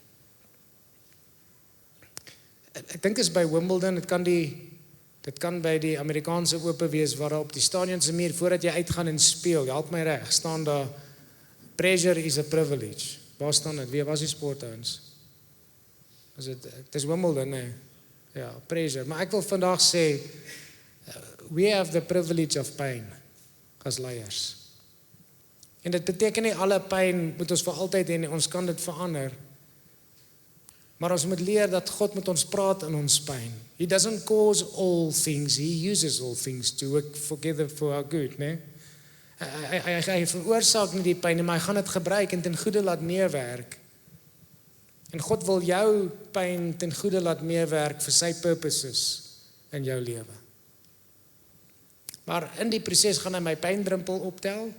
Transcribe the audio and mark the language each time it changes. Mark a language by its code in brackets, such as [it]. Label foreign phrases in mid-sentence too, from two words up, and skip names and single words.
[af] Ek dink is by Wimbledon, dit kan by die Amerikaanse Ope wees, waar op die stadion se muur, voordat jy uitgaan en speel, help my reg, staan daar, [en] pressure is a privilege. [af] Waar staan dit? Wie was die sportouens? Dit is Wimbledon, nee. Ja, pressure. Maar ek wil vandag sê, [en] we have the privilege of pain, [af] as leiers. En dit beteken nie alle pyn moet ons vir altyd hê nie, ons kan dit verander. Maar ons moet leer dat God met ons praat in ons pyn. [en] He doesn't cause all things, he uses all things to work together for our good, [af] né? Hy veroorsaak nie die pyn nie, maar hy gaan dit gebruik en ten goeie laat meewerk. En God wil jou pyn ten goeie laat meewerk vir sy purposes in jou lewe. Maar in die proses gaan hy my pyndrempel optel.